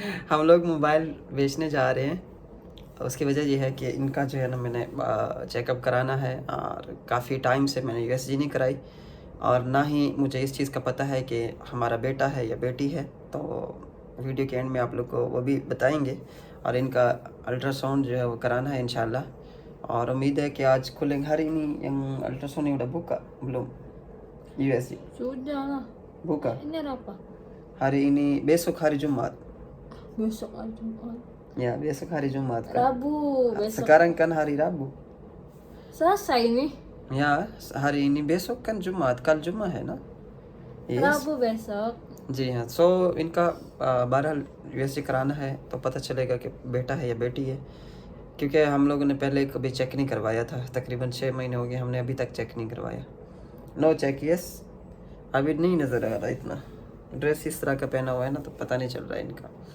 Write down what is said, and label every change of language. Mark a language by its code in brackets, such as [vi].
[hi] हम लोग मोबाइल बेचने जा रहे हैं। उसकी वजह यह है कि इनका जो है ना मैंने चेकअप कराना है, और काफ़ी टाइम से मैंने USG नहीं कराई, और ना ही मुझे इस चीज़ का पता है कि हमारा बेटा है या बेटी है। तो वीडियो के एंड में आप लोग को वो भी बताएंगे, और इनका अल्ट्रासाउंड जो है वो कराना है इंशाल्लाह। और उम्मीद है कि आज खुलेंगे। [id] hari ini yang ultrasound udah buka belum? [en] USG [id] Sudah lah. buka Ini ada apa? hari ini, besok hari Jumat Besok aja. ya, besok hari Jumat kan. Rabu. Besok. Sekarang kan hari Rabu Selesai nih. ya, hari ini besok kan Jumat, kal Jumat है ना? [en] Yes. [id] Rabu besok. [hi] जी हाँ। सो इनका बहरहाल USG कराना है तो पता चलेगा कि बेटा है या बेटी है, क्योंकि हम लोगों ने पहले कभी चेक नहीं करवाया था। तकरीबन 6 महीने हो गए, हमने अभी तक चेक नहीं करवाया। [en] No check. [hi] यस, अभी नहीं नज़र आ रहा इतना। ड्रेस इस तरह का पहना हुआ है ना, तो पता नहीं चल रहा है इनका।